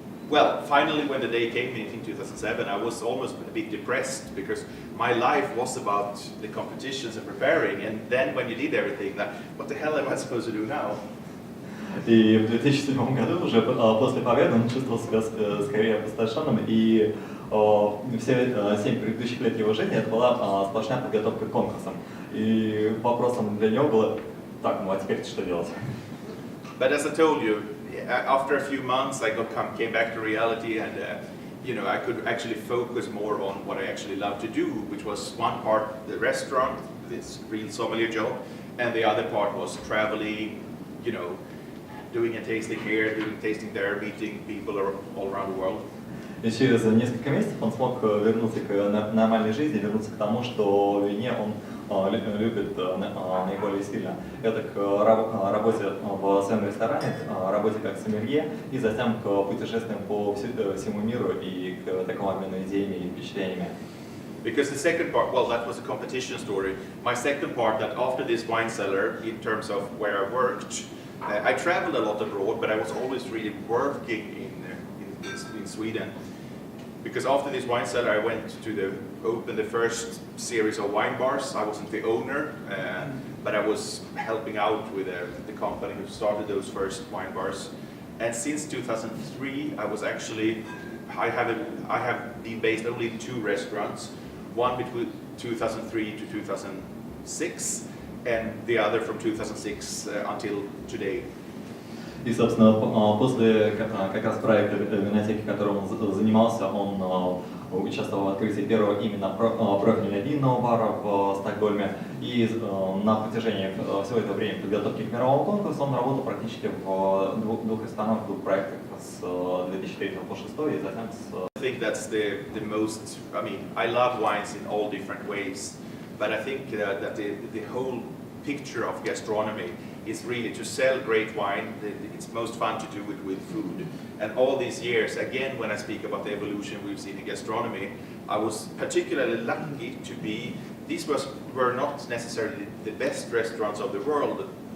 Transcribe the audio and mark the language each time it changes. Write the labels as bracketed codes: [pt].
[en] Well, finally, when the day came in 2007, I was almost a bit depressed because my life was about the competitions and preparing. And then when you did everything, what the hell am I supposed to do now? [ru] И в 2007 году, уже после победы, он чувствовал себя скорее опустошенным, и все 7 предыдущих лет его жизни это была сплошная подготовка к конкурсам. И вопросом для него было, так, а теперь что делать? [en] But as I told you, after a few months, I came back to reality, and I could actually focus more on what I actually love to do, which was one part the restaurant, this real sommelier job, and the other part was traveling, doing a tasting here, doing tasting there, meeting people all around the world. [ru] И через несколько месяцев он смог вернуться к нормальной жизни, вернуться к тому, что в вине он любит наиболее сильно. Это к работе в своем ресторане, работе как сомелье, и затем к путешествиям по всему миру и к такому обмену идеями и впечатлениями. [en] Because the second part, well, that was a competition story. My second part, that after this wine cellar, in terms of where I worked, I traveled a lot abroad, but I was always really working in in Sweden. Because after this wine cellar, I went to open the first series of wine bars. I wasn't the owner, but I was helping out with the company who started those first wine bars. And since 2003, I have been based only in 2 restaurants, one between 2003 to 2006, and the other from 2006 until today. [ru] И, собственно, после как раз проекта винотеки, которым он занимался, он участвовал в открытии первого именно профильного винного бара в Стокгольме. И на протяжении всего этого времени подготовки к мировому конкурсу он работал практически в 2 ресторанах, 2 проектах с 2003 по 2006 и затем с... [en] I think that's the most, I mean, I love wines in all different ways, but I think that the whole picture of gastronomy is really to sell great wine. It's most fun to do it with food. And all these years, again, when I speak about the evolution we've seen in gastronomy, I was particularly lucky to be, these were not necessarily the best restaurants of the world.